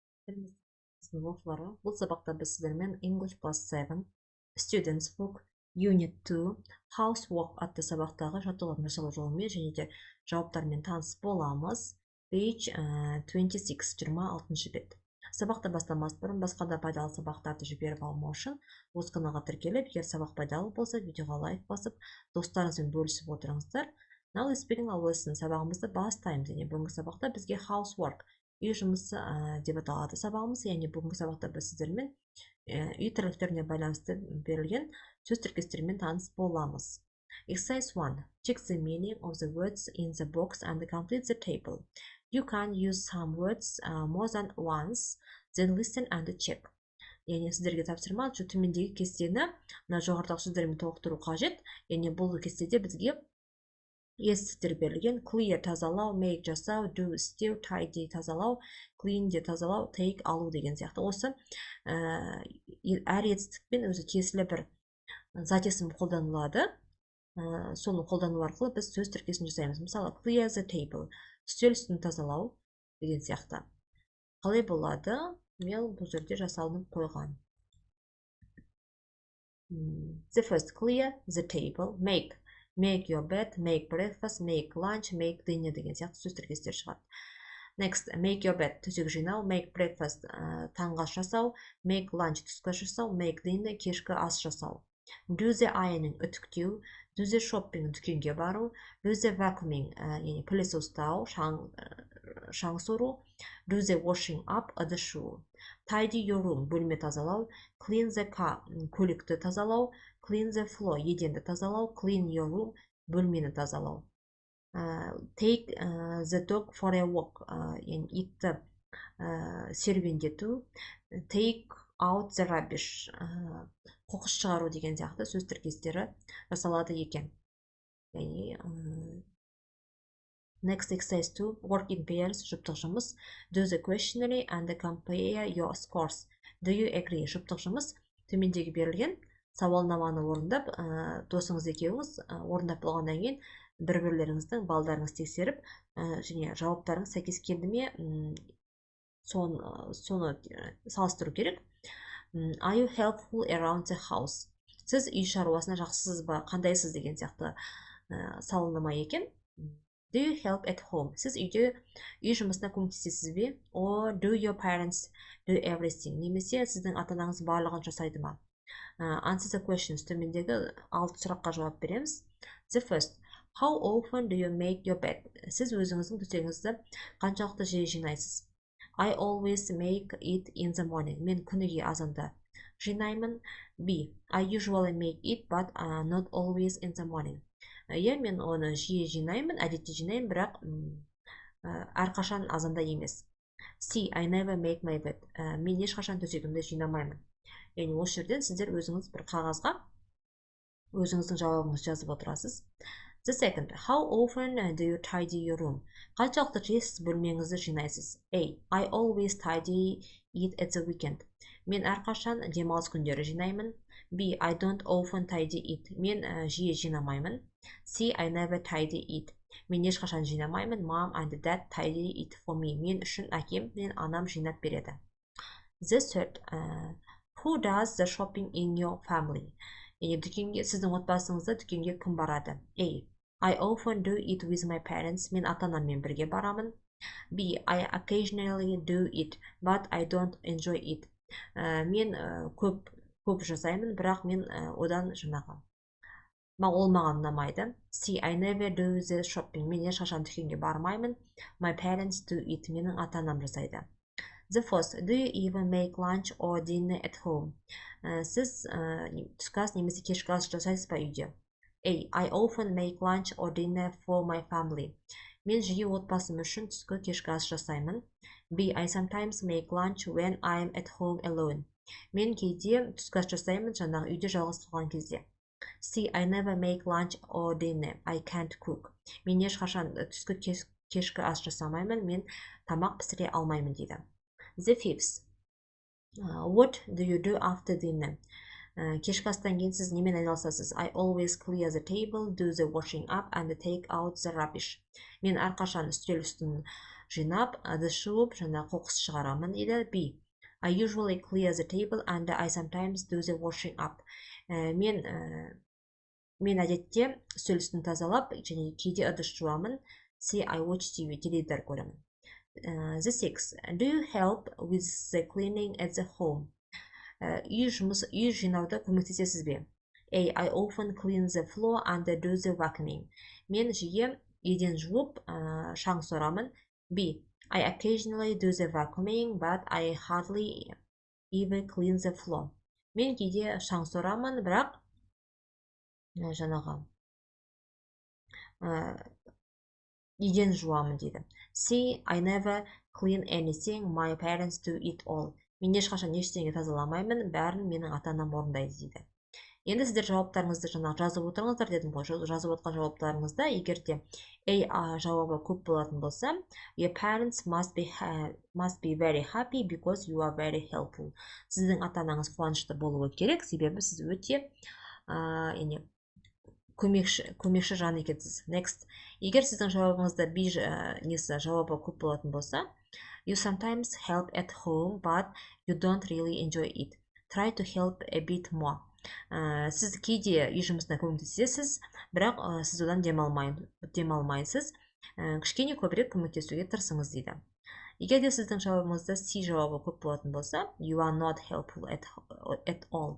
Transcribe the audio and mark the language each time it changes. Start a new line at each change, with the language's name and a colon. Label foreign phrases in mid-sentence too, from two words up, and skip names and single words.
Kazakh: тіліміздің оқушылары, бұл сабақта біз сіздермен English plus 7 Students Book Unit 2 Housework атты сабақтағы жаттығулардың жасалу жолымен және де жауаптармен таныс боламыз.
English: Page 26 бет.
Kazakh: Сабақты бастамас бұрын басқа да пайдалы сабақтарды жіберіп алмау үшін осы каналға тіркеліп, егер сабақ пайдалы болса, видеоға лайк басып, достарыңызбен бөлісіп отырыңыздар.
English: Now let's begin our lesson.
Kazakh: Сабағымызды бастаймыз. Және бүгінгі сабақта бізге housework, үй жұмысы деп аталады сабағымыз. Яғни бүгінгі сабақта біз сіздермен үй тірліктеріне байланысты берілген сөз тіркестерімен таныс боламыз.
English: Exercise 1. Check the meaning of the words in the box and complete the table. You can use some words more than once, then listen and check.
Kazakh: Яғни сіздерге тапсырма төмендегі кестені жоғарыдағы сөздермен толықтыру қажет. Яғни бұл кестеде бізге естіктер берілген: clear тазалау, make жасау,
English: do steal, tidy
Kazakh: тазалау, clean де тазалау, take алу деген сияқты. Осы әр етістікпен өзі тиесілі бір зат есім қолданылады. Соны қолдану арқылы біз сөз тіркесін жасаймыз. Мысалы,
English: clear the table,
Kazakh: үстел үстін тазалау деген сияқты. Қалай болады? Мен бұл жерде жасалынып қойған.
English: The first, clear the table, make your bed, make breakfast, make lunch, make dinner
Kazakh: деген сияқты сөз тіркестер шығады.
English: Next, make your bed,
Kazakh: төсек жинау,
English: make breakfast,
Kazakh: таңғы ас жасау,
English: make lunch,
Kazakh: түскі ас жасау,
English: make dinner,
Kazakh: кешкі ас жасау.
English: Do the ironing, үтіктеу, do the shopping,
Kazakh: дүкенге бару,
English: do the vacuuming,
Kazakh: яғни пылесос ұстау, шаң сору,
English: do the washing up,
Kazakh: ыдыс жуу.
English: Tidy your room,
Kazakh: бөлме тазалау,
English: clean the car,
Kazakh: көлікті тазалау,
English: clean the floor,
Kazakh: еденді тазалау,
English: clean your room,
Kazakh: бөлмені тазалау.
English: Take the dog for a walk,
Kazakh: яғни итті серуендету,
English: take out the rubbish,
Kazakh: қоқыс шығару деген сияқты сөз тіркестері жасалады екен.
English: Яғни Next, exercise 2, work in pairs,
Kazakh: жұптық жұмыс.
English: Do the questionnaire and compare your scores. Do you agree?
Kazakh: Жұптық жұмыс төмендегі берілген сауалнаманы орындап, досыңыз екеуіңіз орындап болғаннан кейін бір-бірлеріңіздің балдарыңыз тексеріп, және жауаптарыңыз сәйкес келді ме, соны салыстыру керек.
English: Are you helpful around the house?
Kazakh: Сіз үй шаруасына жақсысыз ба, қандайсыз деген сияқты сауалнама екен.
English: Do you help at home?
Kazakh: Сіз үйде үй жұмысына көмектесесіз бе?
English: Or do your parents do everything?
Kazakh: Немесе сіздің ата-анаңыз барлығын жасайды ма?
English: Answer the questions.
Kazakh: Төмендегі 6 сұраққа жауап береміз.
English: The first, how often do you make your bed?
Kazakh: Сіз өзіңіздің төсегіңізді қаншалықты жиі жинайсыз?
English: I always make it in the morning.
Kazakh: Мен күніге азанда жинаймын.
English: B, I usually make it, but not always in the morning.
Kazakh: Мен оны жиі жинаймын, әдетте жинаймын, бірақ әрқашан азанда емес.
English: C, I never make my bed.
Kazakh: Мен ешқашан төсегімді жинамаймын. Яғни осы жерден сіздер өзіңіз бір қағазға өзіңіздің жауабыңызды жазып отырасыз.
English: The second, how often do you tidy your room?
Kazakh: Қаншалықты жиі сіз бөлмеңізді жинайсыз?
English: A, I always tidy it at the weekend.
Kazakh: Мен әрқашан демалыс күндері жинаймын.
English: B, I don't often tidy it.
Kazakh: Мен жиі жинамаймын.
English: C, I never tidy it.
Kazakh: Мен ешқашан жинамаймын.
English: Mom and dad tidy it for me.
Kazakh: Мен үшін әкем мен анам жинап береді.
English: The third, who does the shopping in your family?
Kazakh: Дүкенге, сіздің отбасыңызда дүкенге кім барады?
English: A, I often do it with my parents.
Kazakh: Мен ата-анаммен бірге барамын.
English: B, I occasionally do it, but I don't enjoy it.
Kazakh: Мен көп жасаймын, бірақ мен одан ол маған ұнамайды.
English: C, I never do the shopping.
Kazakh: Мен ешқашан дүкенге бармаймын.
English: My parents do it.
Kazakh: Менің ата-анам жасайды.
English: The fourth, do you even make lunch or dinner at home?
Kazakh: Сіз түскі ас немесе кешкі ас жасайсыз ба үйде?
English: A, I often make lunch or dinner for my family.
Kazakh: Мен жиі отбасым үшін түскі кешкі ас жасаймын.
English: B, I sometimes make lunch when I'm at home alone.
Kazakh: Мен кейде түскі ас жасаймын, жаңағы үйде жалғыз тұрған кезде.
English: C, I never make lunch or dinner. I can't cook.
Kazakh: Мен ешқашан түскі кешкі ас жасамаймын, мен тамақ пісіре алмаймын дейді.
English: The fifth, what do you do after dinner?
Kazakh: Кешкі астан кейін сіз немен айналысасыз?
English: I always clear the table, do the washing up and take out the rubbish.
Kazakh: Мен әрқашан үстел үстін жинап, ыдыс жуып, жаңа қоқыс шығарамын дейді.
English: B. I usually clear the table and I sometimes do the washing up.
Kazakh: Мен әдетте үстел үстін тазалап, және кейде ыдыс жуамын.
English: C. I watch TV,
Kazakh: теледидар көремін.
English: The 6. Do you help with the cleaning at the home?
Kazakh: Үй жинауда көмектесесіз бе?
English: A. I often clean the floor and do the vacuuming.
Kazakh: Мен жиі еден жуып, шаң сорамын.
English: B. I occasionally do the vacuuming, but I hardly even clean the floor.
Kazakh: Мен кейде шаң сорамын, бірақ жаңағы еден жуамын дейді.
English: C. I never clean anything, my parents do it all.
Kazakh: Мен ешқашан ештеңе тазаламаймын, бәрін менің ата-анам орындайды дейді. Енді сіздер жауаптарыңызды жаңағы жазып отырыңыздар дедім ғой. Жазып отқан жауаптарыңызда егерде A жауабы көп болатын болса,
English: your parents must be very happy because you are very helpful.
Kazakh: Сіздің ата-анаңыз қуанышты болуы керек, себебі сіз өте көмекші жан екенсіз. Next. Егер сіздің жауабыңызда B жауабы көп болатын болса,
English: you sometimes help at home, but you don't really enjoy it. Try to help a bit more.
Kazakh: Сіз кейде үй жұмысына көмектесесіз, бірақ сіз одан демалмайсыз. Кішкене көбірек көмектесуге тырысыңыз дейді. Егер де сіздің жауабыңызда C жауабы көп болатын болса,
English: you are not helpful at all.